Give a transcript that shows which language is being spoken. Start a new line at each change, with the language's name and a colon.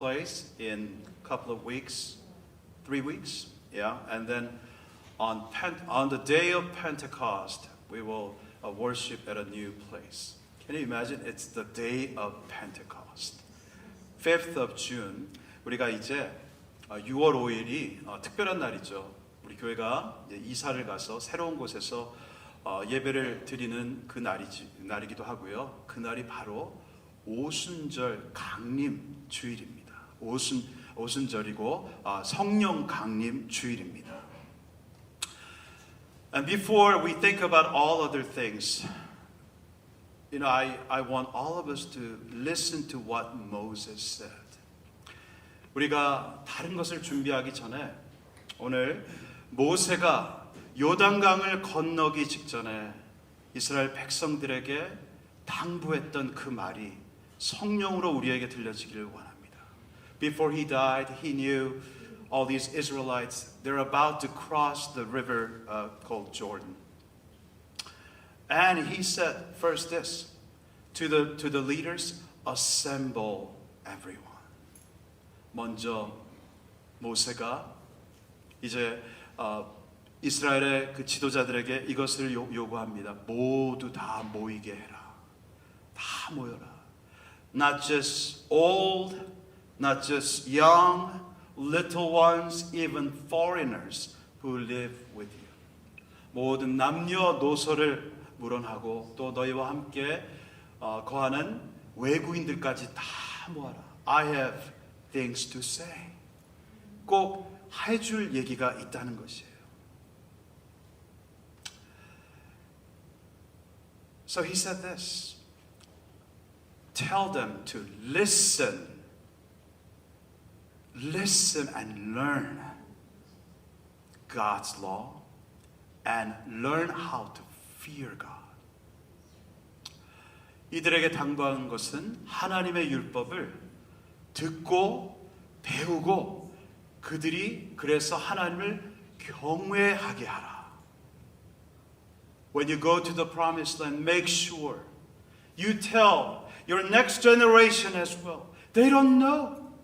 English: place in a couple of weeks, 3 weeks, yeah. And then on the day of Pentecost, we will worship at a new place. Can you imagine? It's the day of Pentecost. 5th of June.
Korean: 우리가 이제 6월 5일이 특별한 날이죠. 우리 교회가 이사를 가서 새로운 곳에서 예배를 드리는 그 날이기도 하고요. 그날이 바로 오순절 강림 주일입니다. 오순절이고 성령 강림 주일입니다.
English: And before we think about all other things, I want all of us to listen to what Moses said.
Korean: 우리가 다른 것을 준비하기 전에 오늘 모세가 요단강을 건너기 직전에 이스라엘 백성들에게 당부했던 그 말이 성령으로 우리에게 들려지기를 원합니다.
English: Before he died, he knew all these Israelites, they're about to cross the river called Jordan. And he said first this, to the leaders, assemble everyone.
Korean: 먼저 모세가 이제 이스라엘의 그 지도자들에게 이것을 요구합니다. 모두 다 모이게 해라. 다 모여라.
English: Not just old, not just young, little ones, even foreigners who live with you.
Korean: 모든 남녀노소를 물어하고 또 너희와 함께 거하는 외국인들까지 다 모아라.
English: I have things to say.
Korean: 꼭 해줄 얘기가 있다는 것이에요.
English: So he said this. Tell them to listen and learn God's law and learn how to fear God.
Korean: 이들에게 당부한 것은 하나님의 율법을 듣고 배우고 그들이 그래서 하나님을 경외하게 하라.
English: When you go to the promised land, make sure you tell your next generation as well. They don't know.